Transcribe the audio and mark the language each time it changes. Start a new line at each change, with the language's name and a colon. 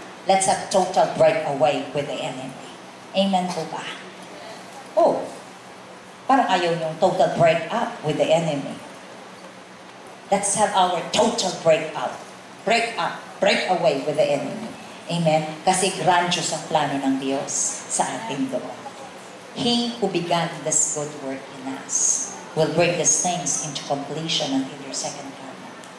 English: Let's have total breakaway with the enemy. Amen
Filipino: po ba?
English: Oh,
Filipino: parang ayaw niyong
English: total break up with the enemy. Let's have our total break up, break away with the enemy. Amen?
Filipino: Kasi grandiose ang plano ng Diyos sa ating doon.
English: He who began this good work in us will bring these things into completion until your second coming.